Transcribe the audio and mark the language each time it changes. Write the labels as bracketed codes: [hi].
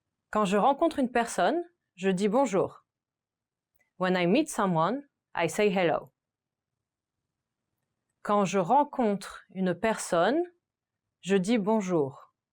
[fr] Quand je rencontre une personne, je dis bonjour. [en] When I meet someone, I say hello. [fr] Quand je rencontre une personne, je dis bonjour.